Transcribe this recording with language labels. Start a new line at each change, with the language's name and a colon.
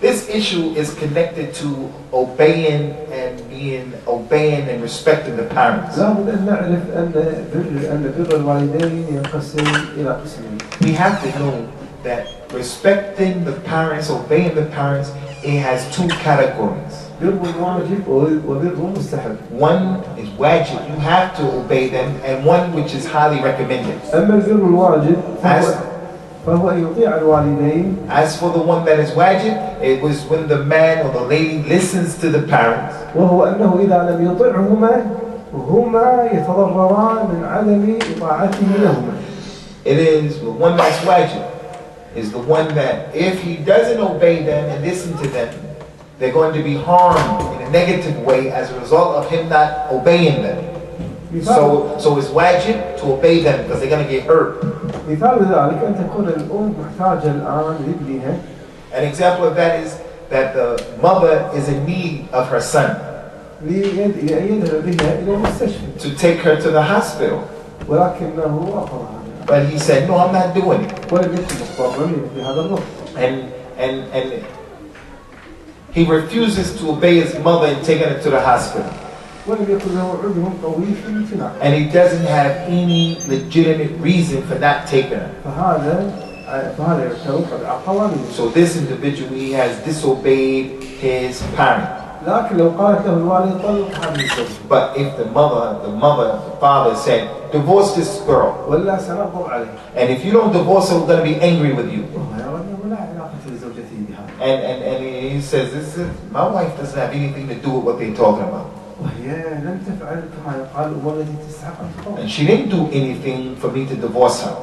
English: This issue is connected to obeying and respecting the parents.
Arabic: لابد أن نعرف أن بر الوالدين ينقسم إلى قسمين.
English: We have to know that respecting the parents, obeying the parents, it has two categories.
Arabic: بر واجب وبر مستحب.
English: One is wajib, you have to obey them, and one which is highly recommended.
Arabic: أما البر الواجب فهو أن يطيع الوالدين.
English: As for the one that is wajib, it was when the man or the lady listens to the parents.
Arabic: وهو أنه إذا لم يطعهما هما يتضرران من عدم إطاعته لهما.
English: It is the one that's wajib. is the one that if he doesn't obey them and listen to them, they're going to be harmed in a negative way as a result of him not obeying them. So it's wajib to obey them because they're going to get hurt.
Arabic: مثال ذلك أن تكون الأم محتاجة الآن لابنها.
English: An example of that is that the mother is in need of her son.
Arabic: ليذهب بها إلى المستشفى.
English: To take her to the hospital.
Arabic: ولكنه رفض هذا.
English: But he said, no, I'm not doing it.
Arabic: ولم يكن مضطرا لهذا الرفض.
English: And he refuses to obey his mother and taking her to the hospital.
Arabic: ولم يكن له عذر قوي في الامتناع.
English: And he doesn't have any legitimate reason for not taking her.
Arabic: فهذا يعتبر قد عقل.
English: So this individual, he has disobeyed his parent.
Arabic: لكن لو قالت له الوالد طلق هذه الزوجة.
English: But if the father said, divorce this girl.
Arabic: ولا سنغضب عليه.
English: And if you don't divorce her, we're going to be angry with you.
Arabic: لا علاقة لزوجته بهذا.
English: And he says, my wife doesn't have anything to do with what they're talking about.
Arabic: وهي لم تفعل كما يقال الأمور التي تستحق أن تقوم.
English: And she didn't do anything for me to divorce her.